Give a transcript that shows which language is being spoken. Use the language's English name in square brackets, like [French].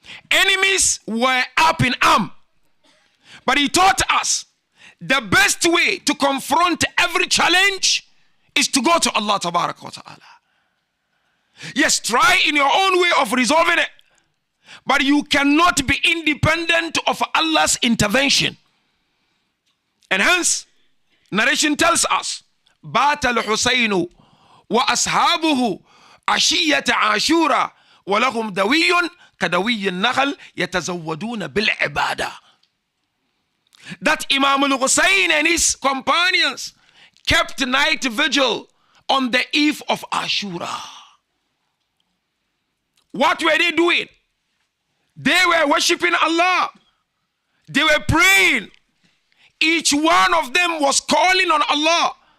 [English] Enemies were up in arm. But he taught us the best way to confront every challenge is to go to Allah Tabaraka wa Ta'ala. Yes, try in your own way of resolving it. But you cannot be independent of Allah's intervention. And hence, narration tells us, [Arabic] بات الحسين وأصحابه عشية عاشورا ولهم دوي كدوي النخل يتزودون بالعبادة. [English] That Imam al-Husayn and his companions kept night vigil on the eve of Ashura. What were they doing? They were worshipping Allah. They were praying. Each one of them was calling on Allah.